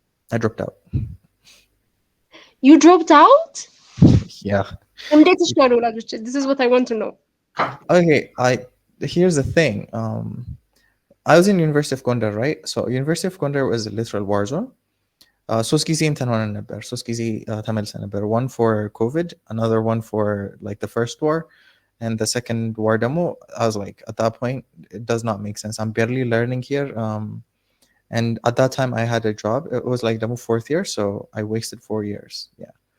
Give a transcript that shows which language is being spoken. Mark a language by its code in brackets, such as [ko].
[en] I dropped out. You dropped out? Yeah. [am] እንዴት ይችላል ወላጆች? [en] This is what I want to know. Okay. Here's the thing. I was in University of Gondar, right? So University of Gondar was a literal war zone. [am] ሶስት ጊዜ እንትን ሆነን ነበር። ሶስት ጊዜ ተመልሰን ነበር. [en] One for COVID, another one for like the first war, and the second war demo. I was like, at that point, it does not make sense. I'm barely learning here. And at that time, I had a job. It was like demo fourth year, so I wasted 4 years. Yeah.